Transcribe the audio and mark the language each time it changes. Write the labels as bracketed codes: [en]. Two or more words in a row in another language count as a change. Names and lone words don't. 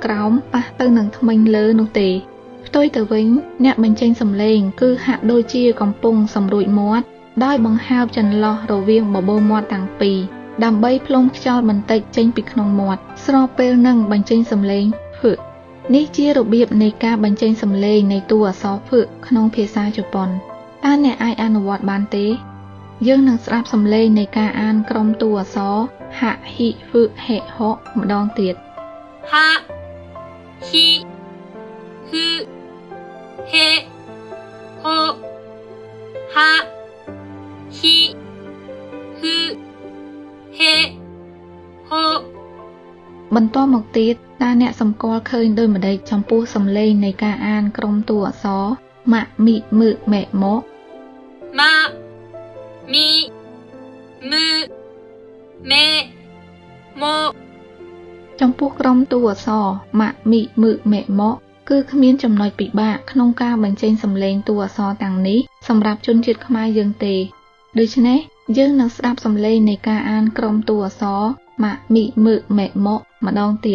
[km] ក្រោមប៉ះទៅនឹងធ្មេញលើនោះទេផ្ទុយទៅវិញអ្នកបញ្ចេញសំឡេងគឺហាក់ដូចជាកំពុងសម្រួចមាត់ដោយបង្ហើបចន្លោះរវាងបបូរមាត់ទាំងពីរដើម្បីផ្លុំខ្យល់បន្តិចចេញពីក្នុងមាត់ស្របពេលនឹងបញ្ចេញសំឡេង F នេះជារបៀបនៃការបញ្ចេញសំឡេងនៃតួអក្សរ F ក្នុងភាសាជប៉ុនតើអ្នកអាចអនុវត្តបានទេយើងនឹងស្ដាប់សំឡេងនៃការអានក្រុមតួអក្សរ [ja] は ひ ふ へ ほ [km] ម្ដងទៀត [ja] は ひ ふ へ ほ は ひ ふ へ ほ [km] បន្តមកទៀតតើអ្នកសម្គាល់ឃើញដូចម្តេចចំពោះសំឡេងនៃការអានក្រុមតួអក្សរ [ja] ま み む め もま み む め も [km] ចំពោះក្រុមតួអក្សរ [ja] ま み む め も [km] គឺគ្មានចំណុចពិបាកក្នុងការបញ្ចេញសំឡេងតួអក្សរទាំងនេះសម្រាប់ជនជាតិខ្មែរយើងទេដូច្នេះយើងនឹងស្ដាប់សំឡេងនៃការអានក្រុមតួអក្សរ [ja] ま み む め も [km] ម្ដងទៀត